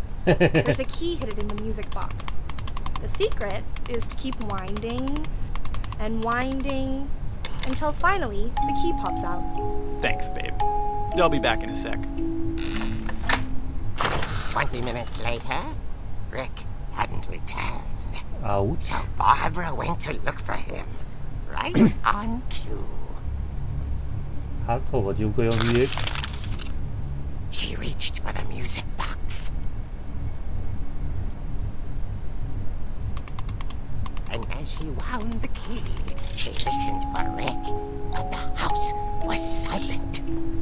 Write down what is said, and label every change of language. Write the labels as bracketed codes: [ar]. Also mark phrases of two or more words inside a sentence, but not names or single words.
[en] There's a key hidden in the music box. The secret is to keep winding and winding until finally the key pops out. Thanks, babe. I'll be back in a sec. 20 minutes later, Rick hadn't returned. Ouch. So Barbara went to look for him, right on cue. [hu] Hát, hol vagyunk olyan hülyék? [en] She reached for the music box. And as she wound the key, she listened for Rick, but the house was silent.